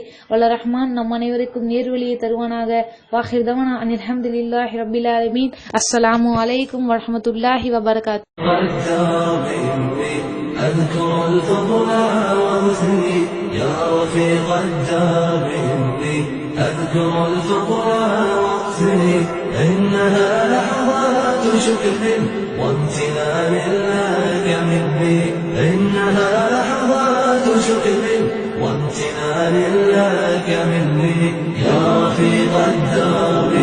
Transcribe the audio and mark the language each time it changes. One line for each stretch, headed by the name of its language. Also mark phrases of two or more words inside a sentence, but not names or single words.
Tamil: வல்ல ரஹ்மான் நம் அனைவருக்கும் நேர்வழியை தருவானாக.
Arabic: وآخر دعوانا أن الحمد لله رب العالمين. السلام عليكم ورحمة الله وبركاته. إنها لحظات شكر وامتنان لك مني. إنها لحظات شكر وامتنان لك مني يا رفيق الدار.